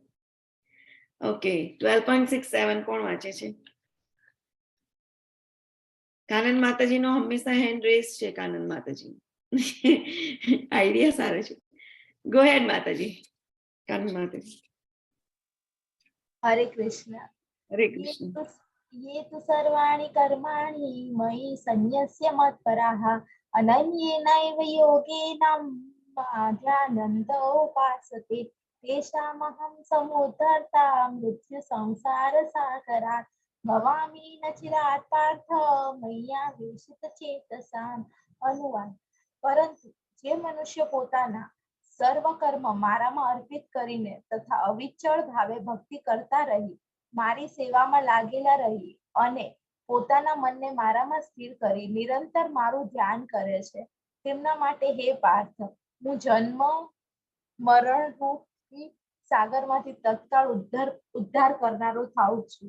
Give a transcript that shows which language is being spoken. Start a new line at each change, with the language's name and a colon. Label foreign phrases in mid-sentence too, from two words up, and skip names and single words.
Gujarati: ઓકે, 12.67 કોણ વાંચે છે? કાનન માતાજી નો હંમેશા
English: hand raise
Gujarati: છે. કાનન માતાજી આઈડિયા સારો છે.
English: go ahead
Gujarati: માતાજી. કાનન માતાજી. હરે કૃષ્ણ. હરે કૃષ્ણ.
Sanskrit: ये तु सर्वाणि कर्माणि मयि सन्न्यस्य मत्पराः अनन्येनैव योगेन ध्यानन्त उपासते तेषामहं समुद्धर्ता मृत्यु संसारसागरात् भवामि न चिरात् पार्थ मय्या विशितचेतसाम्.
Gujarati: અનુવાદ. પરંતુ જે મનુષ્ય પોતાના સર્વ કર્મ મારામાં અર્પિત કરીને તથા અવિચળ ભાવે ભક્તિ કરતા રહી, મારી સેવામાં લાગેલા રહી અને પોતાના મનને મારામાં સ્થિર કરી નિરંતર મારું ધ્યાન કરે છે, તેમના માટે હે પાર્થ, હું જન્મ મરણ રૂપી સાગરમાંથી તત્કાળ ઉદ્ધાર કરનારો થાઉં છું.